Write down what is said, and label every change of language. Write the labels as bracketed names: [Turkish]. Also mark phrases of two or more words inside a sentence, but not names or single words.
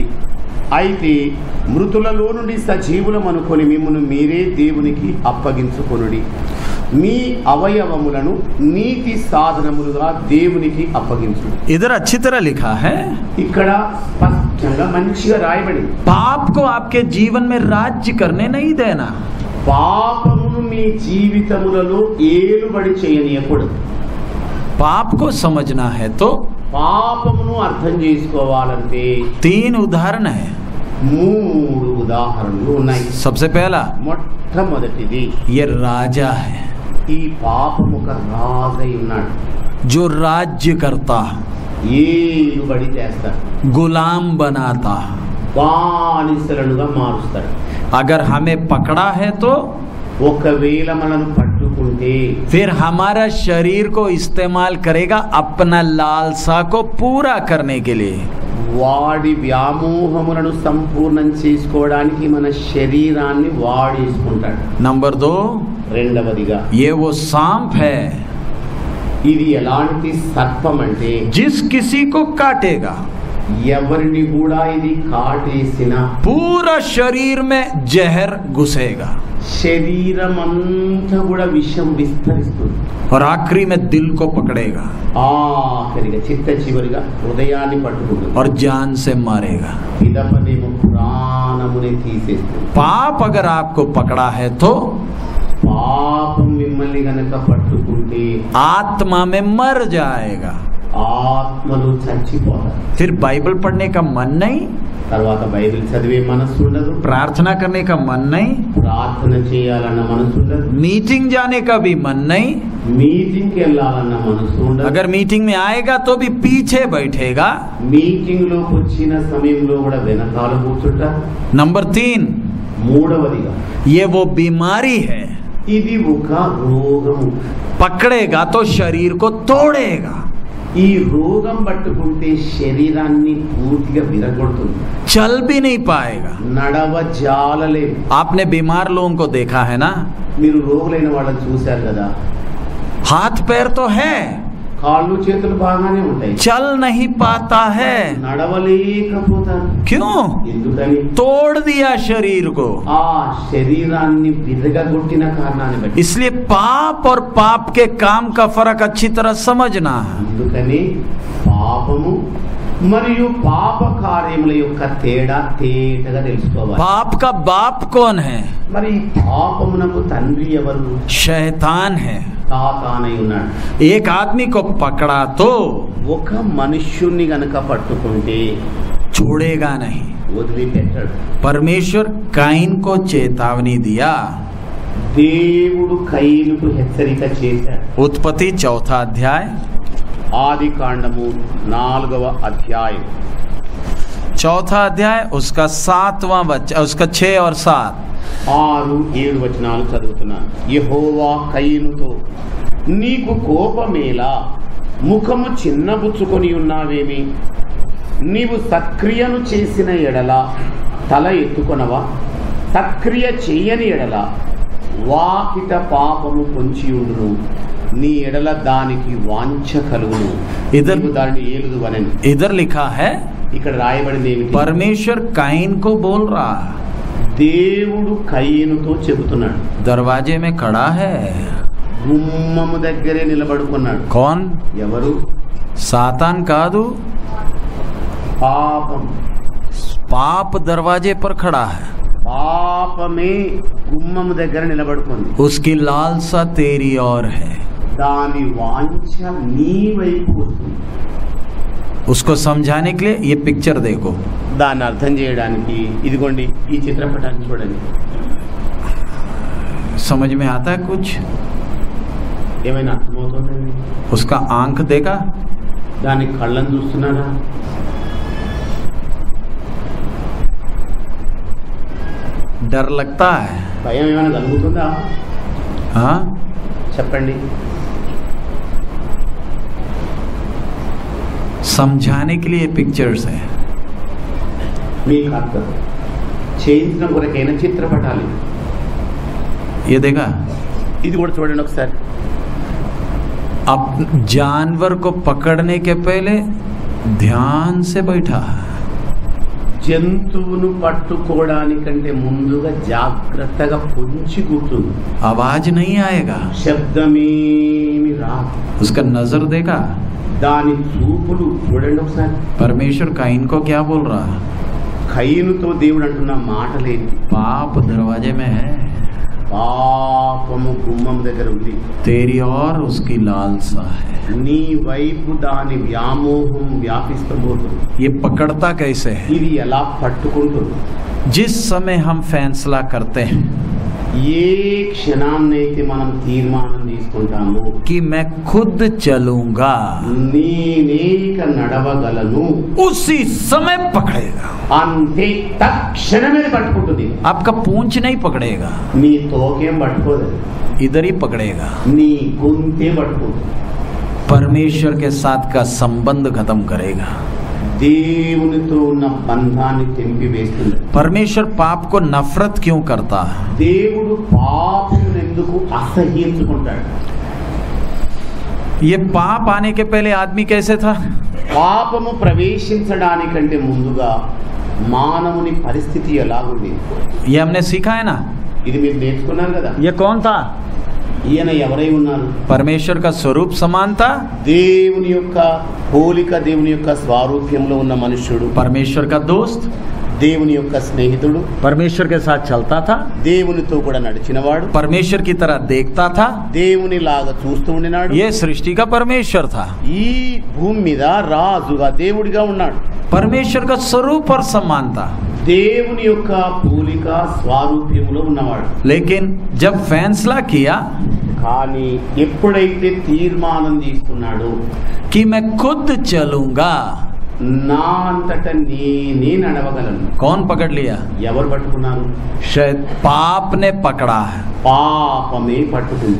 [Telugu] అయితే మృతులలో నుండి సజీవులమనుకొని మిమ్మును మీరే దేవునికి అప్పగించుకొనుడి. మీ అవయవములను నీతి సాధనములుగా దేవునికి అప్పగించు. [Hindi] इधर अच्छी तरह लिखा है, [Telugu] ఇక్కడ స్పష్టంగా మంచిగా రాయబడింది. [Hindi] पाप को आपके जीवन में राज्य करने नहीं देना. [Telugu] పాపమును మీ జీవితములలో ఏలుబడి చేయనీయకూడదు. [Hindi] पाप को समझना है तो [Telugu] పాపమును అర్థం చేసుకోవాలంటే [Hindi] 3 उदाहरण है. [Telugu] 3 ఉదాహరణలు ఉన్నాయి. [Hindi] सबसे पहला, [Telugu] మొట్టమొదటిది [Hindi] ये राजा है [Telugu] ఈ పాపము ఒక రాజై ఉన్నాడు. [Hindi] जो राज्य करता, [Telugu] ఏలుబడి చేస్తాడు, [Hindi] गुलाम बनाता. [Telugu] బానిసలుగా మారుస్తాడు. [Hindi] अगर हमें पकड़ा है तो [Telugu] ఒకవేళ మనం పట్టుకుంటే [Hindi] फिर हमारा शरीर को इस्तेमाल करेगा अपना लालसा को पूरा करने के लिए. [Telugu] వాడి వ్యామోహములను సంపూర్ణం చేసుకోవడానికి మన శరీరాన్ని వాడేసుకుంటాడు. [Hindi] नंबर 2, [Telugu] రెండవదిగా [Hindi] ये वो सांप है [Telugu] ఇది ఎలాంటి సర్పం అంటే [Hindi] जिस किसी को काटेगा [Telugu] ఎవరిని కూడా ఇది కాటేసిన [Hindi] पूरा शरीर में जहर घुसेगा [Telugu] శరీరం అంతా కూడా విషం విస్తరిస్తుంది. [Hindi] और आखिरी में दिल को पकड़ेगा [Telugu] ఆఖరిగా చిట్ట చివరిగా హృదయాన్ని పట్టుకుంటుంది. [Hindi] और जान से मारेगा. [Telugu] పిదపదేమో ప్రాణముని తీసేస్తుంది. [Hindi] पाप अगर आपको पकड़ा है तो [Telugu] పాపం మిమ్మల్ని గనక పట్టుకుంటే [Hindi] आत्मा में मर जाएगा. [Telugu] ఆత్మలు చచ్చిపోతారు. [Hindi] फिर बाइबल पढ़ने का मन नहीं, [Telugu] తర్వాత బైబిల్ చదివే మనసు ఉండదు, [Hindi] प्रार्थना करने का मन नहीं, [Telugu] ప్రార్థన చేయాలన్న మనసు ఉండదు, [Hindi] मीटिंग जाने का भी मन नहीं. [Telugu] మీటింగ్కి వెళ్ళాలన్న మనసు ఉండదు. [Hindi] अगर मीटिंग में आएगा तो भी पीछे बैठेगा. [Telugu] మీటింగ్ లోకి వచ్చిన సమయంలో కూడా వెనకాల కూర్చుంటారు. [Hindi] नंबर 3, [Telugu] మూడవదిగా [Hindi] ये वो बीमारी है, [Telugu] ఇది ఒక రోగము. [Hindi] पकड़ेगा तो शरीर को तोड़ेगा. [Telugu] ఈ రోగం పట్టుకుంటే శరీరాన్ని పూర్తిగా విరగొడుతుంది. [Hindi] चल भी नहीं पाएगा. [Telugu] నడవజాలలేదు. [Hindi] आपने बीमार लोगों को देखा है ना, [Telugu] మీరు రోగులైన వాళ్ళని చూశారు కదా, [Hindi] हाथ पैर तो है, [Telugu] కాళ్ళు చేతులు బాగానే ఉంటాయి, [Hindi] चल नहीं पाता है. [Telugu] నడవలేకపోతారు. [Hindi] क्यों? [Telugu] ఎందుకని? [Hindi] तोड़ दिया शरीर को. [Telugu] ఆ శరీరాన్ని విరగొట్టిన కారణాన్ని బట్టి. [Hindi] इसलिए पाप और पाप के काम का फर्क अच्छी तरह समझना है. [Telugu] అందుకని పాపము మరియు పాప కార్యముల యొక్క తేడా తేటగా తెలుసుకోవాలి. [Hindi] पाप का बाप कौन है? [Telugu] మరి పాపమునకు తండ్రి ఎవరు? [Hindi] शैतान है. [Telugu] సాతానై ఉన్నాడు. [Hindi] एक आदमी को पकड़ा तो [Telugu] ఒక మనుష్యుణ్ణి గనక పట్టుకుంటే [Hindi] छोड़ेगा नहीं. [Telugu] వదిలిపెట్టాడు. [Hindi] परमेश्वर काइन को चेतावनी दिया. [Telugu] దేవుడు కయీనుకు హెచ్చరిక చేశాడు. [Hindi] उत्पत्ति 4 अध्याय, [Telugu] ఆది కాండము 4వ అధ్యాయం [Hindi] 4 अध्याय उसका 7वां वचन, उसका 6 और 7. [Telugu] 6-7 వచనాలు చదువుతున్నాను. యెహోవా కయీనుతో, నీకు కోపమేలా, ముఖము చిన్నబుచ్చుకొని ఉన్నావేమి? నీవు సక్రియను చేసిన ఎడల తల ఎత్తుకొనవా? సక్రియ చెయ్యని ఎడల వాకిట పాపము పొంచి ఉండును, నీ ఎడల దానికి వాంఛ కలుగును, నీవు దానిని ఏలుదువనెను. [Hindi] इधर लिखा है, [Telugu] ఇక్కడ రాయబడింది ఏమిటి? [Hindi] परमेश्वर काइन को बोल रहा, [Telugu] దేవుడు కయీనుతో చెబుతున్నాడు. [Hindi] दरवाजे में खड़ा है. [Telugu] గుమ్మము దగ్గరే నిలబడుకున్నాడు. [Hindi] कौन? [Telugu] ఎవరు? సాతాన్ కాదు. పాపం. [Hindi] पाप दरवाजे पर खड़ा है. [Telugu] పాపమే గుమ్మము దగ్గర నిలబడుకుంది. [Hindi] उसकी लालसा तेरी ओर है. [Telugu] దాని వాంఛ నీ వైపు వస్తుంది. [Hindi] उसको समझाने के लिए ये पिक्चर देखो. [Telugu] దాన్ని అర్థం చేయడానికి ఇదిగోండి ఈ చిత్రపటాన్ని చూడండి. [Hindi] समझ में आता है कुछ? [Telugu] ఏమైనా అర్థమవుతుందండి? [Hindi] उसका आंख देखा, [Telugu] దాని కళ్ళను చూస్తున్నారా? [Hindi] डर लगता है. [Telugu] భయం ఏమైనా కలుగుతుందా? [Hindi] हाँ, [Telugu] చెప్పండి. [Hindi] समझाने के लिए पिक्चर्स है. [Telugu] మీకు అర్థం చేయించడం కొరకైన చిత్రపటాలు. [Hindi] ये देखा, [Telugu] ఇది కూడా చూడండి ఒకసారి. [Hindi] अब जानवर को पकड़ने के पहले ध्यान से बैठा. [Telugu] జంతువును పట్టుకోవడానికంటే ముందుగా జాగ్రత్తగా పొంచి కూర్చుంది. [Hindi] आवाज नहीं आएगा. [Telugu] శబ్దమేమి రాదు. [Hindi] उसका नजर देखा. [Telugu] దాని చూపులు చూడండి ఒకసారి. [Hindi] परमेश्वर काइन को क्या बोल रहा? [Telugu] కయీనుతో దేవుడు అంటున్న మాటలేంటి? [Hindi] पाप दरवाजे में है, [Telugu] పాపము గుమ్మం దగ్గర ఉంది, [Hindi] तेरी और उसकी लालसा है. [Telugu] నీ వైపు దాని వ్యామోహం వ్యాపిస్తబోతుంది. [Hindi] ये पकड़ता कैसे है? [Telugu] ఇది ఎలా పట్టుకుంటుంది? [Hindi] जिस समय हम फैसला करते हैं [Telugu] ఏ క్షణాన్నైతే మనం తీర్మానం తీసుకుంటాము [Hindi] कि मैं खुद चलूंगा, [Telugu] నేనేక నడవగలను, [Hindi] उसी समय पकड़ेगा. [Telugu] అంతే తక్షణమే పట్టుకుంటుంది. [Hindi] आपका पूंछ नहीं पकड़ेगा, [Telugu] నీ తోకేం పట్టుకోదు, [Hindi] इधर ही पकड़ेगा. [Telugu] నీ గొంతే పట్టుకుంటుంది. [Hindi] परमेश्वर के साथ का संबंध खत्म करेगा. [Telugu] దేవునితో ఉన్న బంధాన్ని తెంపివేస్తుంది. [Hindi] परमेश्वर पाप को नफरत क्यों करता है? [Telugu] దేవుడు పాపమును ఎందుకు అసహ్యించుకుంటాడు? [Hindi] ये पाप आने के पहले आदमी कैसे था? [Telugu] పాపము ప్రవేశించడానికంటే ముందుగా మానవుని పరిస్థితి ఎలాగుండేది? [Hindi] ये हमने सीखा है ना. [Telugu] ఇది మీరు నేర్చుకున్నారు కదా. [Hindi] ये कौन था? [Telugu] ఈయన ఎవరై ఉన్నారు? [Hindi] परमेश्वर का स्वरूप समान था. [Telugu] దేవుని యొక్క పోలిక, దేవుని యొక్క స్వరూపంలో ఉన్న మనుష్యుడు, [Hindi] परमेश्वर का दोस्त, [Telugu] దేవుని యొక్క స్నేహితుడు, [Hindi] परमेश्वर के साथ चलता था, [Telugu] దేవునితో కూడా నడిచినవాడు, [Hindi] परमेश्वर की तरह देखता था. [Telugu] దేవుని లాగా చూస్తూ ఉండినాడు. [Hindi] ये सृष्टि का परमेश्वर था. [Telugu] ఈ భూమి మీద రాజుగా దేవుడిగా ఉన్నాడు. [Hindi] परमेश्वर का स्वरूप और समान था. [Telugu] దేవుని యొక్క పోలిక స్వరూపంలో ఉన్నవాడు. [Hindi] लेकिन जब फैसला किया [Telugu] కానీ ఎప్పుడైతే తీర్మానం తీసుకున్నాడు, [Hindi] कि मैं खुद चलूंगा, [Telugu] నా అంతట నేనే నడవగలను. [Hindi] कौन पकड़ लिया? [Telugu] ఎవరు పట్టుకున్నారు? [Hindi] शायद पाप ने पकड़ा है. [Telugu] పాపమే పట్టుకుంది.